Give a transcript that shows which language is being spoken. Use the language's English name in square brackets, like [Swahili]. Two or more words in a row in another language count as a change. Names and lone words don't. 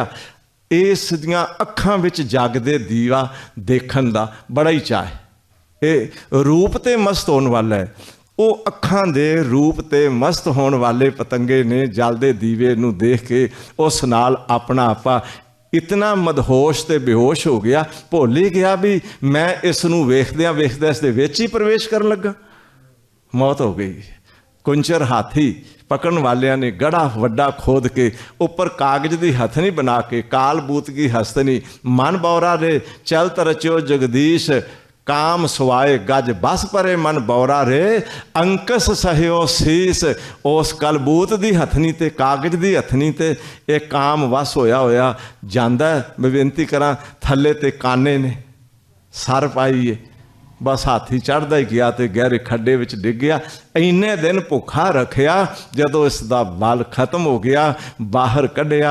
[Punjabi] ਇਸ ਦੀਆਂ ਅੱਖਾਂ ਵਿੱਚ ਜਗਦੇ ਦੀਵਾ ਦੇਖਣ ਦਾ ਬੜਾ ਹੀ ਚਾਅ ਹੈ। ਇਹ ਰੂਪ ਤੇ ਮਸਤ ਹੋਣ ਵਾਲਾ ਹੈ। ਉਹ ਅੱਖਾਂ ਦੇ ਰੂਪ ਤੇ ਮਸਤ ਹੋਣ ਵਾਲੇ ਪਤੰਗੇ ਨੇ ਜਲਦੇ ਦੀਵੇ ਨੂੰ ਦੇਖ ਕੇ ਉਸ ਨਾਲ ਆਪਣਾ ਆਪਾ ਇਤਨਾ ਮਦਹੋਸ਼ ਤੇ ਬੇਹੋਸ਼ ਹੋ ਗਿਆ, ਭੁੱਲ ਹੀ ਗਿਆ ਭਈ ਮੈਂ ਇਸ ਨੂੰ ਵੇਖਦਿਆਂ ਵੇਖਦਿਆਂ ਇਸ ਦੇ ਵਿਚ ਹੀ ਪ੍ਰਵੇਸ਼ ਕਰਨ ਲੱਗਾ। ਮੌਤ ਹੋ ਗਈ। ਕੁੰਚਰ ਹਾਥੀ ਪਕੜਨ ਵਾਲਿਆਂ ਨੇ ਗੜ੍ਹਾ ਵੱਡਾ ਖੋਦ ਕੇ ਉਪਰ ਕਾਗਜ਼ ਦੀ ਹਥਨੀ ਬਣਾ ਕੇ ਕਾਲ ਬੂਤ ਕੀ ਹਸਤਨੀ ਮਨ ਬੌਰਾ ਰੇ ਚਲਤ ਰਚੋ ਜਗਦੀਸ਼ ਕਾਮ ਸਵਾਏ ਗਜ ਬਸ ਪਰੇ ਮਨ ਬੌਰਾ ਰੇ ਅੰਕਸ ਸਹਿਓ ਸੀਸ। ਉਸ ਕਲਬੂਤ ਦੀ ਹਥਨੀ ਤੇ ਕਾਗਜ਼ ਦੀ ਹਥਨੀ ਤੇ ਏਕ ਕਾਮ ਵੱਸ ਹੋਇਆ ਹੋਇਆ ਜਾਂਦਾ। ਮੈਂ ਬੇਨਤੀ ਕਰਾਂ ਥੱਲੇ ਤੇ ਕਾਨੇ ਨੇ ਸਰ ਪਾਈਏ, ਬਸ ਹਾਥੀ ਚੜ੍ਹਦਾ ਹੀ ਗਿਆ ਤੋ ਗਹਿਰੇ ਖੱਡੇ ਵਿਚ ਡਿੱਗ ਗਿਆ। ਇੰਨੇ ਦਿਨ ਭੁੱਖਾ ਰੱਖਿਆ, ਜਦੋਂ ਇਸਦਾ ਬਲ ਖ਼ਤਮ ਹੋ ਗਿਆ ਬਾਹਰ ਕੱਢਿਆ।